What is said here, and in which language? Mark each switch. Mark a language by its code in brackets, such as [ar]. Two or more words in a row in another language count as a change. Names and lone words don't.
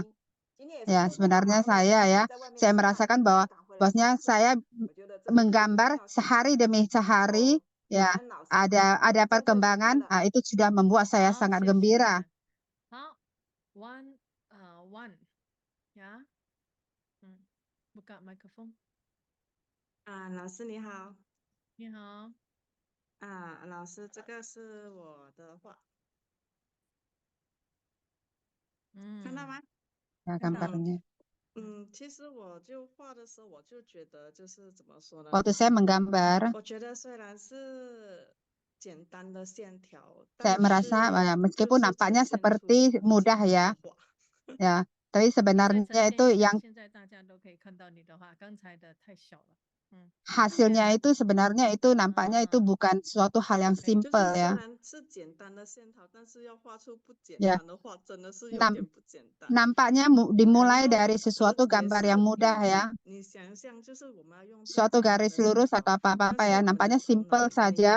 [id] Ya, sebenarnya saya merasakan bahwasanya saya menggambar sehari demi sehari ya, ada perkembangan, itu sudah membuat saya sangat gembira. [zh] 好 ， [en] one one [zh] 呀， [id] buka mikrofon。 [zh] 老师你好。你好。老师，这个是我的画。看到吗？ [id] Ya, gambarnya. [zh] 其实我就画的时候，我就觉得就是怎么说呢？ [id] Waktu saya menggambar, [zh] 我觉得虽然是简单的线条， [id] saya merasa meskipun nampaknya seperti mudah ya, ya, tapi sebenarnya itu yang [zh] 现在大家都可以看到你的画，刚才的太小了。 [id] hasilnya itu sebenarnya itu nampaknya itu bukan suatu hal yang simple ya. Ya. Nampaknya dimulai dari sesuatu gambar yang mudah ya. Suatu garis lurus atau apa-apa ya, nampaknya simple saja.